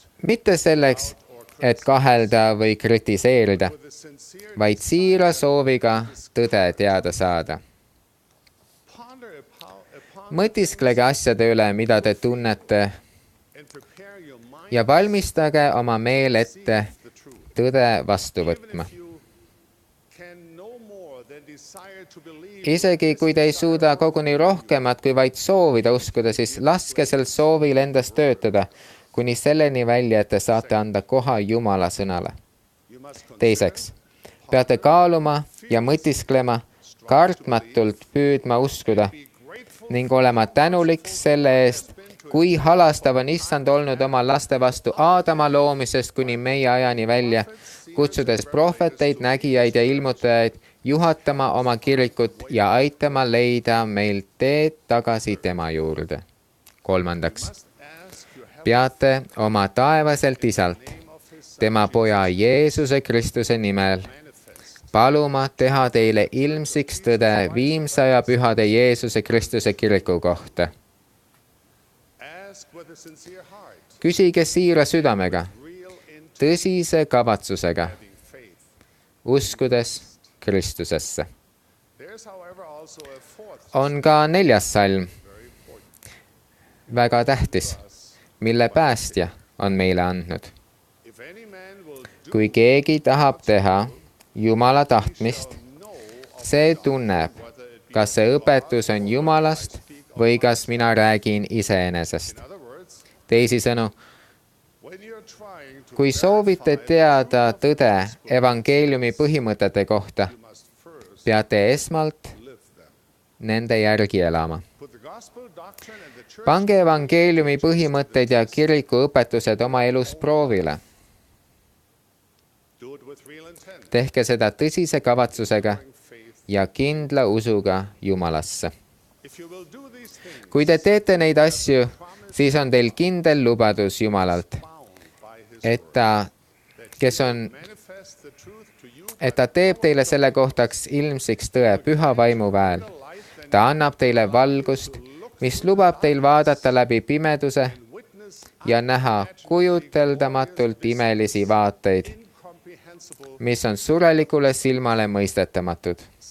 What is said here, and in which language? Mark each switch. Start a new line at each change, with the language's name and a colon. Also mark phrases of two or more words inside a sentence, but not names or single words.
Estonian: Mitte selleks, et kahelda või kritiseerida,
English: with a sincere
Estonian: vaid siira sooviga tõde teada saada.
English: ponder upon
Estonian: Mõtisklege asjade üle, mida te tunnete
English: and prepare your mind
Estonian: ja valmistage oma meel ette
English: the truth.
Estonian: tõde vastu võtma.
English: If you can no more than desire to believe,
Estonian: Isegi kui te ei suuda koguni rohkemat kui vaid soovida uskuda, siis laske sel soovil endas töötada, kuni selleni välja, et te saate anda koha Jumala sõnale.
English: you must consider
Estonian: Teiseks, peate kaaluma ja mõtisklema, kartmatult püüdma uskuda
English: be grateful
Estonian: ning olema tänulik selle eest, kui halastav on issand olnud oma laste vastu Aadama loomisest kuni meie ajani välja, kutsudes prohveteid, nägijaid ja ilmutajaid juhatama oma kirikut ja aitama leida meil teed tagasi tema juurde. Kolmandaks,
English: ask your heavenly
Estonian: peate oma taevaselt isalt,
English: name of his son
Estonian: tema poja Jeesuse Kristuse nimel,
English: manifest.
Estonian: paluma teha teile ilmsiks tõde viimsa ja pühade Jeesuse Kristuse kiriku kohta.
English: Ask with a sincere heart,
Estonian: Küsige siira südamega,
English: real intent,
Estonian: tõsise kavatsusega,
English: having faith.
Estonian: uskudes Kristusesse.
English: There's however also a fourth
Estonian: On ka 4. salm, väga tähtis, mille päästja on meile andnud.
English: if any man will do
Estonian: Kui keegi tahab teha Jumala tahtmist,
English: know
Estonian: see tunneb, kas see õpetus on Jumalast või kas mina räägin iseenesest.
English: in other words,
Estonian: Teisisõnu,
English: when you're trying to
Estonian: kui soovite teada tõde evangeeliumi põhimõtete kohta,
English: you must first
Estonian: peate esmalt
English: live them.
Estonian: nende järgi elama.
English: Put the gospel doctrine and the church
Estonian: Pange evangeeliumi põhimõtted ja kiriku õpetused oma elus proovile.
English: do it with real intent,
Estonian: Tehke seda tõsise kavatsusega
English: faith.
Estonian: ja kindla usuga Jumalasse.
English: If you will do these things,
Estonian: Kui te teete neid asju, siis on teil kindel lubadus Jumalalt, et ta teeb teile selle kohtaks ilmsiks tõe püha vaimu väel. Ta annab teile valgust, mis lubab teil vaadata läbi pimeduse ja näha kujuteldamatult imelisi vaateid, mis on surelikule silmale mõistetamatud.